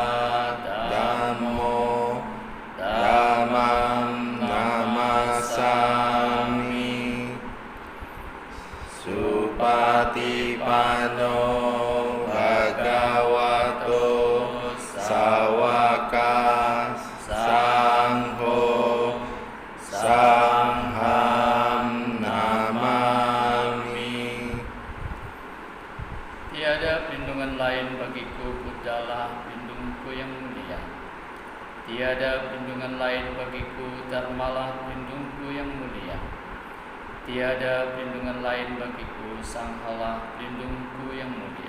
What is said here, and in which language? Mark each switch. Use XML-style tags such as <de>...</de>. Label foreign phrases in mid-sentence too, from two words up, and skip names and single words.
<pi>dhammo dhammam namasami Supatipanno bhagavato sawaka sangho sangham namami.</pi> <id>Tiada perlindungan lain bagiku, Buddhalah pelindungku yang mulia. Tiada perlindungan lain bagiku, Dharmalah pelindungku yang mulia. Tiada perlindungan lain bagiku, Sanghalah pelindungku yang mulia.</id>